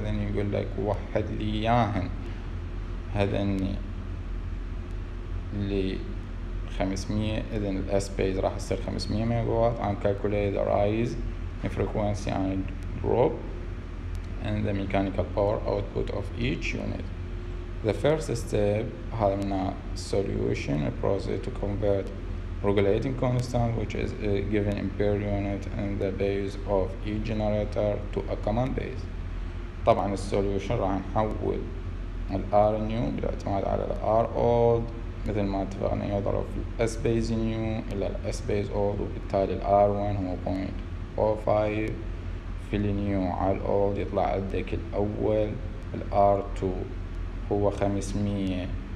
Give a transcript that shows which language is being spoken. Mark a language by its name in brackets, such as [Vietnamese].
[Arabic] إذن يقول لك وحد لي إياهن هذني ل 500. إذن الأس بيز راح يصير 500 ميجاوات. [English] and calculate the rise in frequency and drop and the mechanical power output of each unit. The first step [Arabic] هذا منها [English] solution, a process to convert regulating constant which is given in per unit in the base of each generator to a common base. [Arabic] طبعا السوليوشن راح نحول ال R new بالاعتماد على ال R old مثل ما اتفقنا يضرب في ال S base new إلى ال S base old، وبالتالي ال R1 هو 0.05 في ال new على ال old يطلع عندك الأول ال R2 هو 500